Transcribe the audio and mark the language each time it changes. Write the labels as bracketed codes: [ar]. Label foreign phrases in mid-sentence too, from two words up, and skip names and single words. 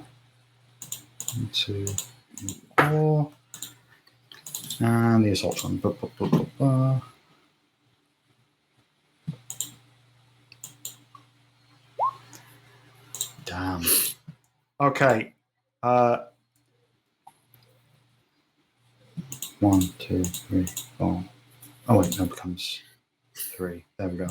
[en] 1, 2, 3, 4. And the Assaultron. Ba, ba, ba, ba, ba. Damn. Okay. 1, 2, 3, 4. Oh wait, no, it becomes 3. There we go.